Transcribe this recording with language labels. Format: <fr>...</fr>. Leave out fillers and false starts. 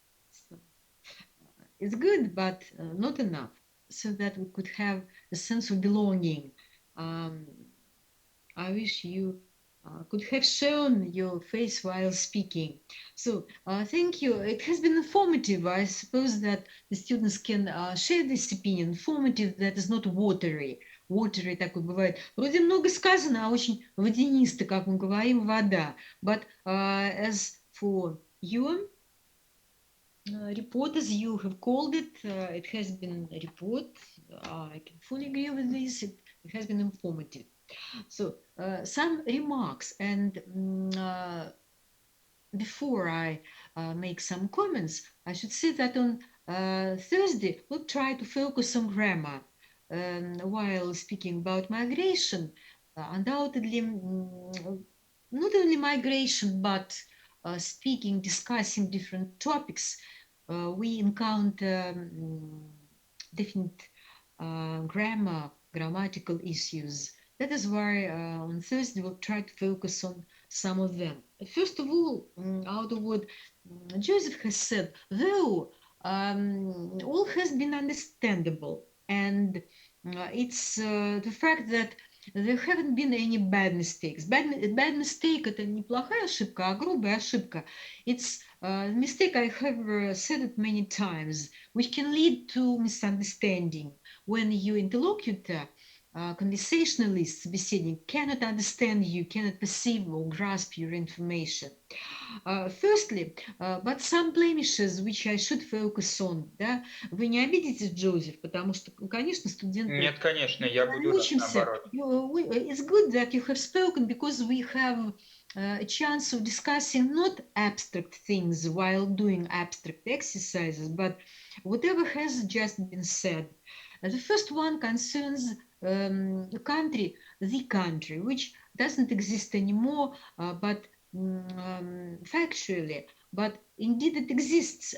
<en>So, it's good, but not enough, so that we could have a sense of belonging. I wish you could have shown your face while speaking. So thank you. It has been informative. I suppose that the students can share this opinion. Informative, that is not watery.</en> <ru>Watery такой бывает. Вроде много сказано, а очень водянисто, как мы говорим, вода.</ru> <en>But as for your report, as you have called it, it has been a report. I can fully agree with this. It has been informative. So some remarks, and before I make some comments, I should say that on Thursday we'll try to focus on grammar while speaking about migration. Undoubtedly, not only migration, but discussing different topics, we encounter different grammatical issues. That is why on Thursday we'll try to focus on some of them. First of all, out of what Joseph has said, though all has been understandable, and it's the fact that there haven't been any bad mistakes. Bad mistake</en> <ru>– это не плохая ошибка, а грубая ошибка.</ru> <en>It's a mistake, I have said it many times, which can lead to misunderstanding when your interlocutor, conversationalist, собеседник, cannot understand you, cannot perceive or grasp your information. Firstly, but some blemishes, which I should focus on.</en> <ru>Да? Вы не обидитесь, Джозеф, потому что, конечно, студенты... Нет, конечно, я буду рад, наоборот.</ru> <en>It's good that you have spoken, because we have a chance of discussing not abstract things while doing abstract exercises, but whatever has just been said. The first one concerns the country, which doesn't exist anymore, but factually, but indeed it exists.</en>